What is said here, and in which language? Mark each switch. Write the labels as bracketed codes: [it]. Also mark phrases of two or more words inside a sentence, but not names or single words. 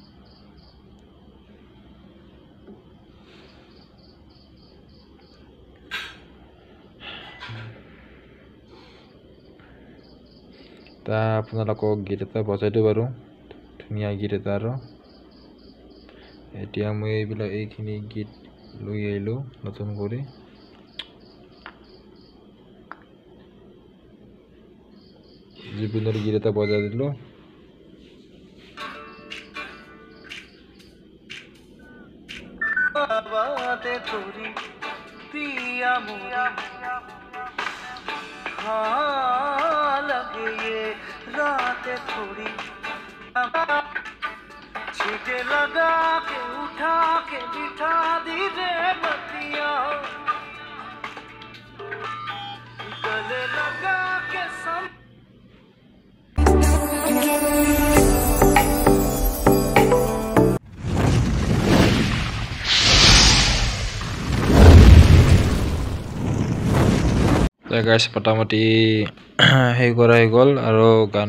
[as] তা আপোনালোকক গীত এটা বজাই দিওঁ বাৰু ধুনীয়া গীত এটা আৰু এতিয়া মই এইবিলাক এইখিনি গীত লৈ আহিলো নতুন কৰি জীবনের গীত এটা বজাই দিলো [hi] बातें थोड़ी पिया मोरी हाँ लगे ये रातें थोड़ी छीटे लगा के उठा के बिठा दी रे बतिया गले लगा के सम [as] গাইছ মোটামুটি সেই কৰা হৈ গ'ল আৰু গান